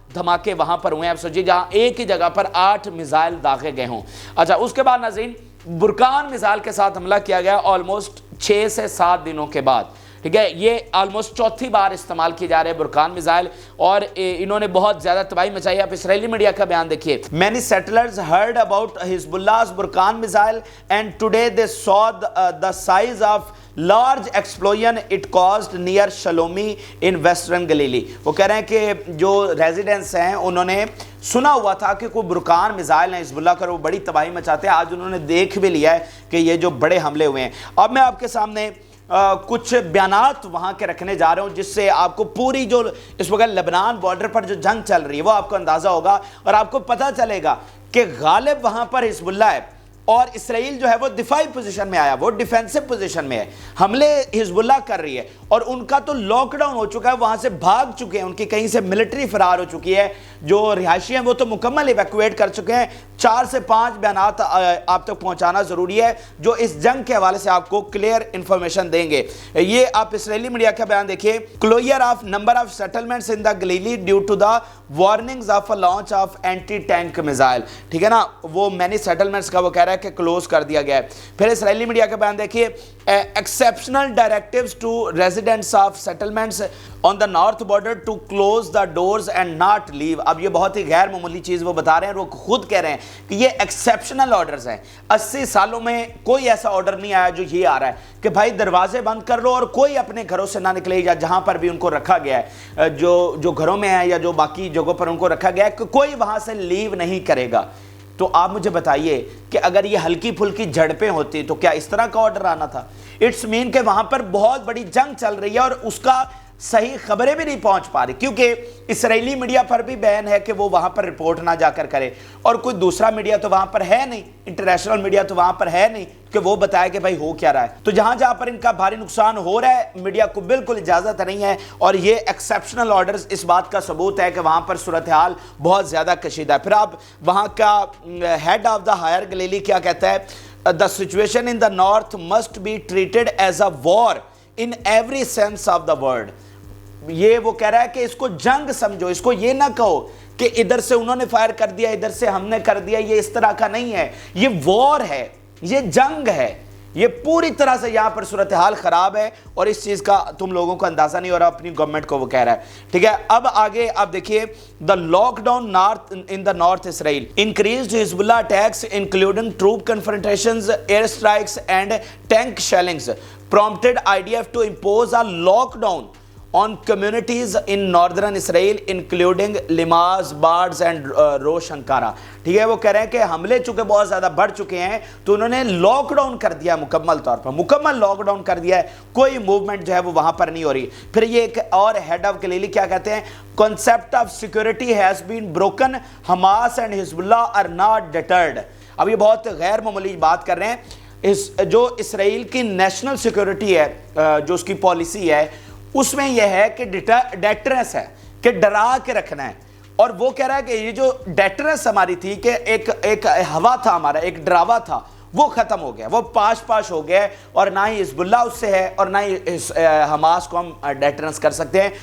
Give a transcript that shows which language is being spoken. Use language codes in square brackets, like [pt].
[ur] دھماکے وہاں پر ہوئے ہیں. اب سوچیے جہاں ایک ہی جگہ پر 8 میزائل داغے گئے ہوں. اچھا اس کے بعد ناظرین برکان میزائل کے ساتھ حملہ کیا گیا آلموسٹ 6 سے 7 دنوں کے بعد. ٹھیک ہے, یہ آلموسٹ چوتھی بار استعمال کی جا رہے ہیں برکان میزائل, اور انہوں نے بہت زیادہ تباہی مچائی. آپ اسرائیلی میڈیا کا بیان دیکھیے. [en] Many settlers heard about Hezbollah's Burkan missile and today they saw the size of large explosion it caused near Shalomi in western Galilee. [ur] وہ کہہ رہے ہیں کہ جو ریزیڈنٹس ہیں انہوں نے سنا ہوا تھا کہ کوئی برکان میزائل ہیں حزب اللہ کا, وہ بڑی تباہی مچاتے ہیں. آج انہوں نے دیکھ بھی لیا ہے کہ یہ جو بڑے حملے ہوئے ہیں. اب میں آپ کے سامنے کچھ بیانات وہاں کے رکھنے جا رہا ہوں جس سے آپ کو پوری جو اس وقت لبنان بارڈر پر جو جنگ چل رہی ہے وہ آپ کو اندازہ ہوگا, اور آپ کو پتہ چلے گا کہ غالب وہاں پر حزب اللہ ہے اور اسرائیل جو ہے وہ دفاعی پوزیشن میں آیا, وہ ڈیفینسو پوزیشن میں ہے. حملے حزب اللہ کر رہی ہے اور ان کا تو لاک ڈاؤن ہو چکا ہے, وہاں سے بھاگ چکے ہیں, ان کی کہیں سے ملٹری فرار ہو چکی ہے. جو رہائشی ہیں وہ تو مکمل ایویکویٹ کر چکے ہیں. 4 سے 5 بیانات آپ تک پہنچانا ضروری ہے جو اس جنگ کے حوالے سے آپ کو کلیئر انفارمیشن دیں گے. یہ آپ اسرائیلی میڈیا کا بیان دیکھیے. [en] Closure of number of settlements in the Galilee due to the warnings of a launch of anti tank missile. [ur] ٹھیک ہے نا, وہ مینی سیٹلمنٹس کا وہ کہہ رہا ہے کہ کلوز کر دیا گیا ہے. پھر اسرائیلی میڈیا کا بیان دیکھیے. [en] Exceptional directives to residents of settlements on the north border to close the doors and not leave. [ur] اب یہ بہت ہی غیر معمولی چیز وہ بتا رہے ہیں, وہ خود کہہ رہے ہیں کہ یہ ایکسیپشنل آرڈرز ہیں. 80 سالوں میں کوئی ایسا آرڈر نہیں آیا جو یہ آ رہا ہے کہ بھائی دروازے بند کر لو اور کوئی اپنے گھروں سے نہ نکلے, یا جہاں پر بھی ان کو رکھا گیا ہے, جو گھروں میں ہے یا جو باقی جگہوں پر ان کو رکھا گیا ہے, کہ کوئی وہاں سے لیو نہیں کرے گا. تو آپ مجھے بتائیے کہ اگر یہ ہلکی پھلکی جھڑپیں ہوتی تو کیا اس طرح کا آرڈر آنا تھا؟ [en] it's mean [ur] کہ وہاں پر بہت بڑی جنگ چل رہی ہے اور اس کا صحیح خبریں بھی نہیں پہنچ پا رہی, کیونکہ اسرائیلی میڈیا پر بھی بین ہے کہ وہ وہاں پر رپورٹ نہ جا کر کرے, اور کوئی دوسرا میڈیا تو وہاں پر ہے نہیں, انٹرنیشنل میڈیا تو وہاں پر ہے نہیں کہ وہ بتائے کہ بھائی ہو کیا رہا ہے. تو جہاں جہاں پر ان کا بھاری نقصان ہو رہا ہے میڈیا کو بالکل اجازت نہیں ہے, اور یہ ایکسیپشنل آرڈرز اس بات کا ثبوت ہے کہ وہاں پر صورتحال بہت زیادہ کشیدہ ہے. پھر آپ وہاں کا head of the higher Galilee کیا کہتا ہے؟ [en] The situation in the north must be treated as a war in every sense of the word. [ur] یہ وہ کہہ رہا ہے کہ اس کو جنگ سمجھو, اس کو یہ نہ کہو کہ ادھر سے انہوں نے فائر کر دیا ادھر سے ہم نے کر دیا, یہ اس طرح کا نہیں ہے, یہ وار ہے, یہ جنگ ہے. یہ پوری طرح سے یہاں پر صورتحال خراب ہے اور اس چیز کا تم لوگوں کو اندازہ نہیں ہو رہا, اپنی گورنمنٹ کو وہ کہہ رہا ہے. ٹھیک ہے, اب آگے آپ دیکھیے. [en] The lockdown north in the north Israel increased Hezbollah attacks including troop confrontations, air strikes and tank shellings prompted IDF to impose a lockdown on communities in northern Israel including Limaz, Bards and Rosh Ankara. [ur] ٹھیک ہے, وہ کہہ رہے ہیں کہ حملے چونکہ بہت زیادہ بڑھ چکے ہیں تو انہوں نے لاک ڈاؤن کر دیا, مکمل طور پر مکمل لاک ڈاؤن کر دیا ہے, کوئی موومنٹ جو ہے وہ وہاں پر نہیں ہو رہی. پھر یہ ایک اور ہیڈ آف گلیلی کیا کہتے ہیں؟ [en] concept of security has been broken, Hamas and Hezbollah are not deterred. [ur] اب یہ بہت غیر معمولی بات کر رہے ہیں. جو اسرائیل کی نیشنل سیکورٹی ہے, جو اس کی پالیسی ہے, اس میں یہ ہے کہ ڈیٹرنس ہے, کہ ڈرا کے رکھنا ہے. اور وہ کہہ رہا ہے کہ یہ جو ڈیٹرنس ہماری تھی کہ ایک ہوا تھا ہمارا, ایک ڈراوا تھا, وہ ختم ہو گیا, وہ پاش ہو گیا, اور نہ ہی حزب اللہ اس سے ہے اور نہ ہی حماس کو ہم ڈیٹرنس کر سکتے ہیں.